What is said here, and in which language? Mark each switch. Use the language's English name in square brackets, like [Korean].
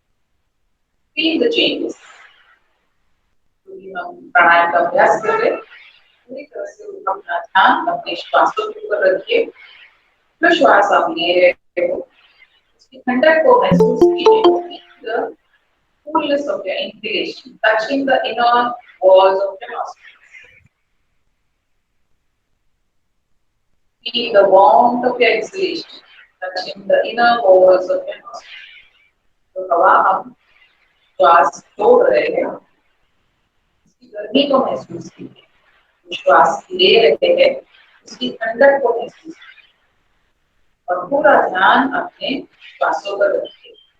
[English] Feel the changes. [Hindi] हम प्राणायाम का अभ्यास कर रहे, पूरी तरह से अपना ध्यान अपने श्वासों के ऊपर रखिए। जो श्वास आप ले रहे हो उसकी ठंडक को महसूस कीजिए। [English] Coolness of your inhalation, touching the inner walls of your nostrils. Feel the warmth of your exhalation, touching the inner walls of your nostrils. [Hindi] तो हवा हम श्वास छोड़ रहे हैं, उसकी गर्मी को महसूस कीजिए। श्वास ले रहे हैं, उसकी ठंडक को महसूस कीजिए और पूरा ध्यान अपने श्वासों पर रखिए।